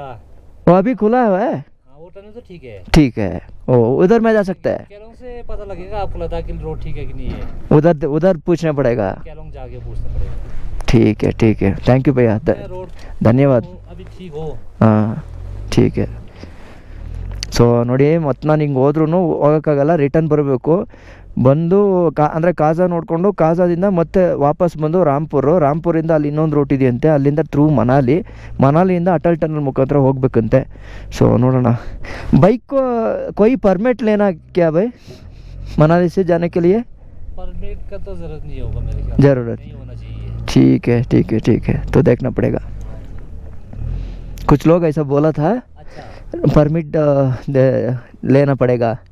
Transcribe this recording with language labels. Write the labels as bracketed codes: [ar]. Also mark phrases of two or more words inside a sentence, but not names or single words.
[hi] वो अभी खुला हुआ है? हाँ वो टनल तो ठीक है. ओ उधर में जा सकता है? केलोंग से पता लगेगा आपको लद्दाख के रोड ठीक है कि नहीं है. उधर पूछना पड़ेगा. केलोंग जाके पूछना पड़ेगा. ठीक है [en] thank you [hi] भैया, रोड धन्यवाद. अभी ठीक हो. ಹಾಂ ठीक है. [kn] ಸೊ ನೋಡಿ, ಮತ್ತು ನಾನು ಹಿಂಗೆ ಹೋದ್ರೂ ಹೋಗೋಕ್ಕಾಗಲ್ಲ, ರಿಟರ್ನ್ ಬರಬೇಕು. ಬಂದು ಅಂದರೆ ಕಾಜಾ ನೋಡಿಕೊಂಡು ಕಾಜಾದಿಂದ ಮತ್ತೆ ವಾಪಸ್ ಬಂದು ರಾಂಪುರಿಂದ ಅಲ್ಲಿ ಇನ್ನೊಂದು ರೂಟ್ ಇದೆಯಂತೆ, ಅಲ್ಲಿಂದ ಥ್ರೂ ಮನಾಲಿಯಿಂದ ಅಟಲ್ ಟನಲ್ ಮುಖಾಂತರ ಹೋಗ್ಬೇಕಂತೆ. ಸೊ ನೋಡೋಣ. [hi] बाइक को कोई परमिट लेना क्या भाई मनाली से जाने के लिए? परमिट का तो ज़रूरत नहीं होगा मेरे ख्याल. ज़रूरत नहीं होना चाहिए. ठीक है तो देखना पड़ेगा. कुछ लोग ऐसा बोला था. अच्छा, परमिट लेना पड़ेगा.